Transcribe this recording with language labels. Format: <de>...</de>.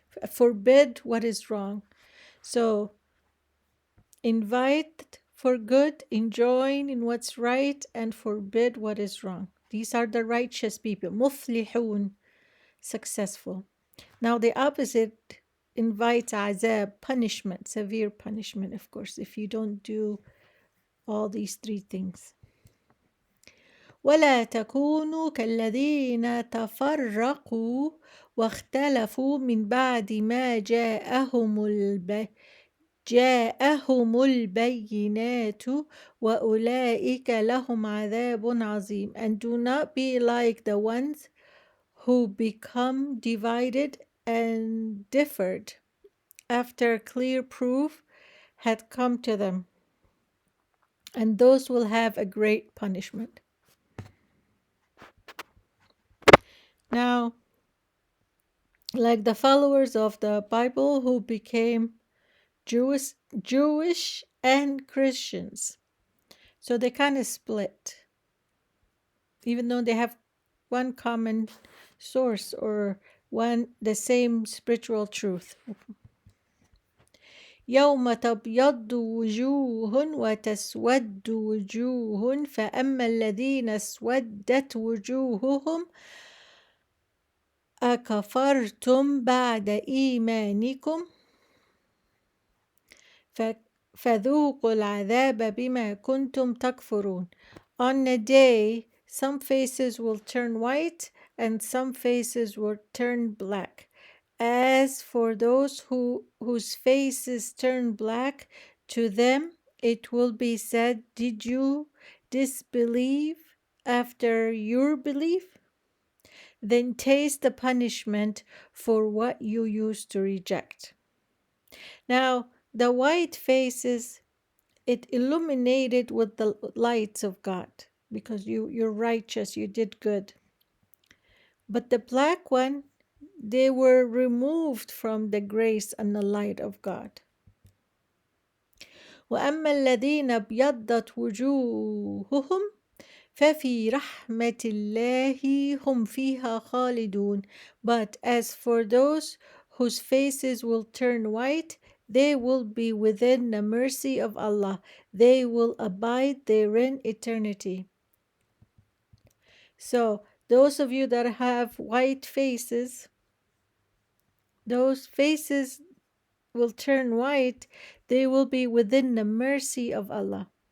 <en>Forbid what is wrong. So invite for good, enjoin in what's right, and forbid what is wrong. These are the righteous people. Muflihun, successful. Now the opposite invites azab, punishment, severe punishment, of course, if you don't do all these three things.</en> <ar>ولا تكونوا كالذين تفرقوا واختلفوا من بعد ما جاءهم البينات وأولئك لهم عذاب عظيم.</ar> <en>And do not be like the ones who become divided and differed after clear proof had come to them, and those will have a great punishment. Now, like the followers of the Bible who became Jewish and Christians, so they kind of split, even though they have one common source or the same spiritual truth.</en> <ar>يوم تبيض وجوه وتسود وجوه فأما الذين اسودت وجوههم أكفرتم بعد إيمانكم فذوقوا العذاب بما كنتم تكفرون.</ar> <en>On a day, some faces will turn white and some faces will turn black. As for those whose faces turn black, to them it will be said, did you disbelieve after your belief? Then taste the punishment for what you used to reject. Now, the white faces, it illuminated with the lights of God because you're righteous, you did good. But the black one, they were removed from the grace and the light of God.</en> <ar>وأما الذين ابيضت وجوههم ففي رحمة الله هم فيها خالدون.</ar> <en>But as for those whose faces will turn white, they will be within the mercy of Allah. They will abide therein eternity. So, those of you that have white faces, those faces will turn white, they will be within the mercy of Allah.</en>